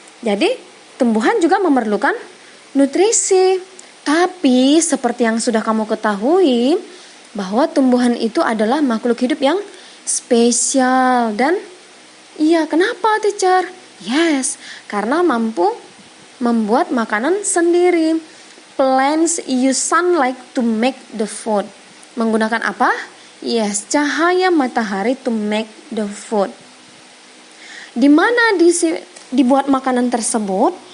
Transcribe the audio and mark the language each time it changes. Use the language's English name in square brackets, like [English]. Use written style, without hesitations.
[Indonesian] Jadi, tumbuhan juga memerlukan nutrisi. Tapi, seperti yang sudah kamu ketahui, bahwa tumbuhan itu adalah makhluk hidup yang spesial. Dan, iya, kenapa teacher? Yes, karena mampu membuat makanan sendiri. [English] Plants use sunlight to make the food. [Indonesian] Menggunakan apa? [English] Yes, [Indonesian] cahaya matahari [English] to make the food. [Indonesian] Di mana dibuat makanan tersebut?